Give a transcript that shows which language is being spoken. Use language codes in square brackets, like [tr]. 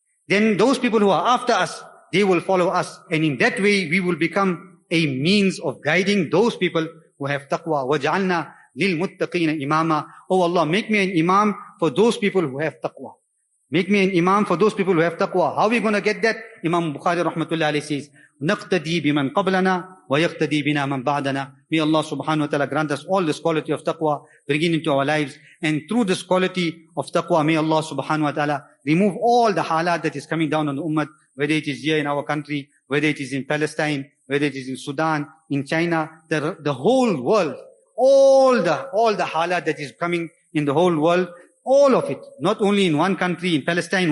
[en] Then those people who are after us, they will follow us. And in that way, we will become a means of guiding those people who have taqwa. [ar] وَجَعَلْنَا لِلْمُتَّقِينَ إِمَامًا. [en] Oh Allah, make me an imam for those people who have taqwa. Make me an imam for those people who have taqwa. How are we going to get that? Imam Bukhari rahmatullahi alayhi says, [ar] نَقْتَدِي بِمَنْ قَبْلَنَا وَيَقْتَدِي بِنَا مَنْ بَعْدَنَا. [en] May Allah subhanahu wa ta'ala grant us all this quality of taqwa, bring it into our lives. And through this quality of taqwa, may Allah subhanahu wa ta'ala remove all the halat that is coming down on the ummah, whether it is here in our country, whether it is in Palestine, whether it is in Sudan, in China, the whole world, all the halat that is coming in the whole world, all of it, not only in one country, in Palestine.